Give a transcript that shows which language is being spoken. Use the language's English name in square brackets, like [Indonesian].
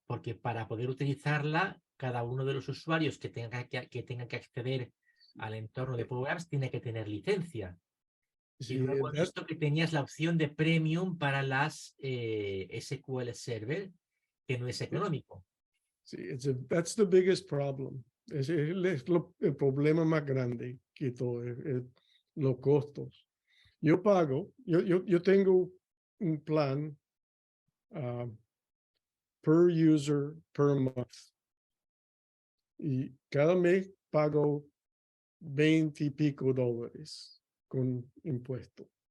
[Spanish] Porque para poder utilizarla, cada uno de los usuarios que tengan que acceder al entorno de PowerApps tiene que tener licencia. Y luego he visto que tenías la opción de premium para las SQL Server, que no es económico. Sí, [English] that's the biggest problem. [Spanish] Es el problema más grande que todo, los costos. Yo tengo un plan [English] per user per month. [Spanish] Y cada mes pago $20 y pico con impuesto.